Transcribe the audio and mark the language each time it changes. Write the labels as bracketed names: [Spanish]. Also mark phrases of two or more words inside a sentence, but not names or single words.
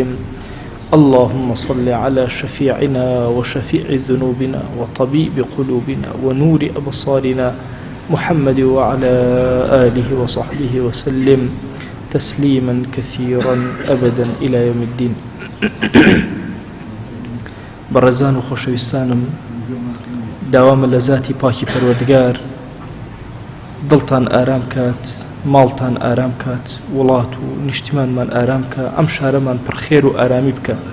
[Arabic] اللهم صل على شفيعنا وشفيع ذنوبنا وطبيب قلوبنا ونور أبصارنا محمد وعلى آله وصحبه وسلم تسليما كثيرا أبدا إلى يوم الدين. [Central Kurdish] بەڕێزان و خۆشەویستانم، داوامە لە ذاتی پاکی پەروەردگار دڵتان ئارام کات، ماڵتان ئارام کات، وڵات و نیشتیمانمان ئارام کە، ئەم شارەمان پڕخێر و ئارامی بکە.